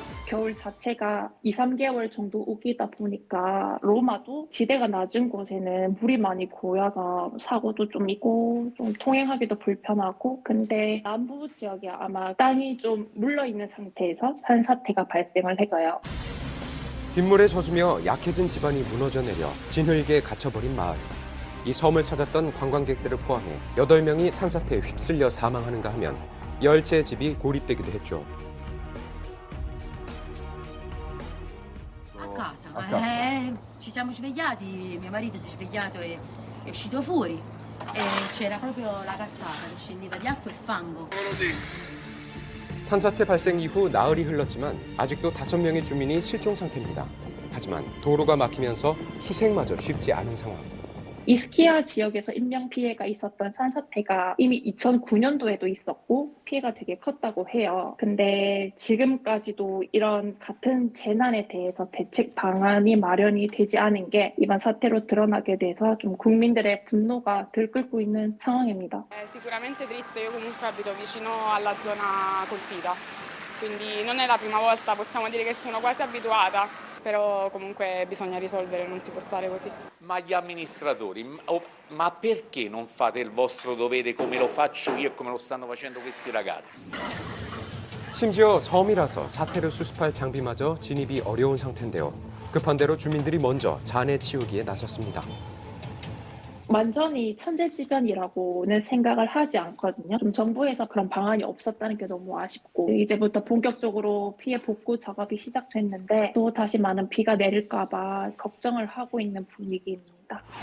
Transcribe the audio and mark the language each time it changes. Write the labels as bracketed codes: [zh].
[ko] 겨울 자체가 2, 3개월 정도 우기다 보니까 로마도 지대가 낮은 곳에는 물이 많이 고여서 사고도 좀 있고 좀 통행하기도 불편하고, 근데 남부 지역에 아마 땅이 좀 물러있는 상태에서 산사태가 발생을 했어요. 빗물에 젖으며 약해진 지반이 무너져 내려 진흙에 갇혀버린 마을. 이 섬을 찾았던 관광객들을 포함해 8명이 산사태에 휩쓸려 사망하는가 하면 10채의 집이 고립되기도 했죠. [it] A casa. Ci siamo svegliati, mio marito si è svegliato e è uscito fuori e c'era proprio la cascata che scendeva di acqua e fango. [ko] 산사태 발생 이후 나흘이 흘렀지만 아직도 5명의 주민이 실종 상태입니다. 하지만 도로가 막히면서 수색마저 쉽지 않은 상황. 이스키아 지역에서 인명 피해가 있었던 산사태가 이미 2009년도에도 있었고 피해가 되게 컸다고 해요. 근데 지금까지도 이런 같은 재난에 대해서 대책 방안이 마련이 되지 않은 게 이번 사태로 드러나게 돼서 좀 국민들의 분노가 들끓고 있는 상황입니다. [it] Sicuramente triste, io comunque abito vicino alla zona colpita, quindi non è la prima volta, possiamo dire che sono quasi abituata. Però comunque bisogna risolvere, non si può stare così. Ma gli amministratori, ma perché non fate il vostro dovere come lo faccio io e come lo stanno facendo questi ragazzi? [ko] 심지어 섬이라서 사태를 수습할 장비마저 진입이 어려운 상태인데요. 급한 대로 주민들이 먼저 잔해 치우기에 나섰습니다. 완전히 천재지변이라고는 생각을 하지 않거든요. 좀 정부에서 그런 방안이 없었다는 게 너무 아쉽고, 이제부터 본격적으로 피해 복구 작업이 시작됐는데 또 다시 많은 비가 내릴까 봐 걱정을 하고 있는 분위기입니다.